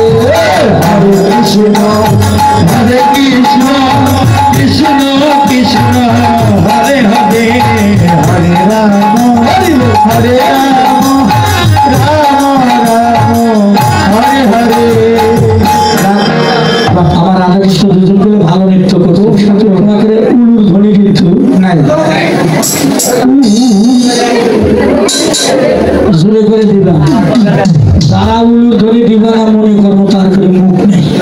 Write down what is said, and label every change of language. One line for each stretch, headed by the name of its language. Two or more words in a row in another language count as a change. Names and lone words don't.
Sanskrit: Hare Krishna, Hare Krishna, Krishna Krishna, Hare Hare, Hare Rama, Hare Rama, Rama Rama, Hare Hare.
Bangla: আমার রাধাকৃষ্ণ দুজন করে ভালো নৃত্য করতো, ঘটনা করে উলুর ধ্বনি কিন্তু নাই, জোরে করে দিবা। যারা উলুর ধ্বনি দিবা না মনে করবো তার করে মুখ নেই।